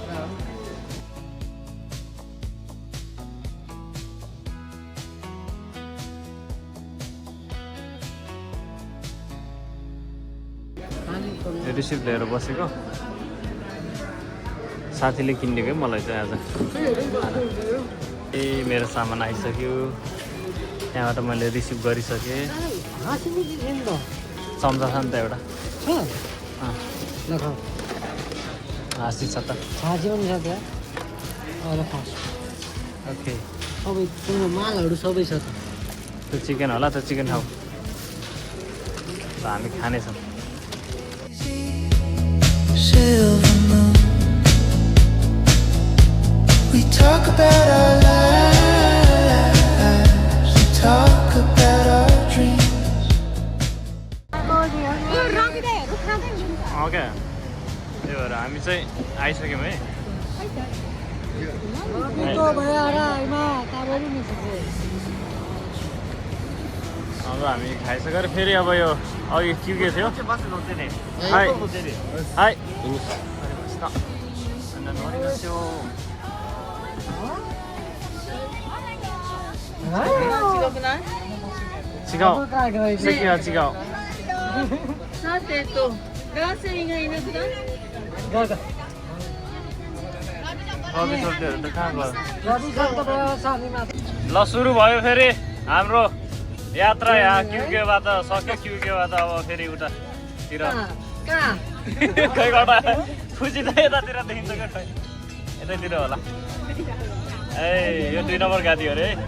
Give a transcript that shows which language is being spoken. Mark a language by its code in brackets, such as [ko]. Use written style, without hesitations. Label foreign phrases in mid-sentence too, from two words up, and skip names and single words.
[ne] रिसिप्ट लिएर बसेको साथीले किनिदिएको मलाई चाहिँ आज ए मेरो सामान आइसक्यो त्यहाँबाट मैले रिसिभ गरिसकेँ चम्चा छ नि त एउटा हाँसी छ त छाजी पनि छ त्यहाँ ओके सबै तिम्रो मालहरू सबै छ त त्यो चिकन होला त्यो चिकन खाऊ र हामी खानेछौँ [en] Silver moon. We talk about our lives, we talk about our dreams. [ne] ओके त्यही भएर हामी चाहिँ आइसक्यौँ है अब हामी खाइसकेर फेरि अब यो अघि के थियो हाई हाई चिकाउ चिकाउ [ja] さてと、ガーセンがいなくなる。 [ne] ल सुरु भयो फेरि हाम्रो यात्रा यहाँ क्युकेबाट सक्यो क्युकेबाट अब फेरि उतातिर खैबाट खुसी त यतातिर देखिन्छ क्या खै यतैतिर होला ए यो 2 नम्बर गाडी हो रे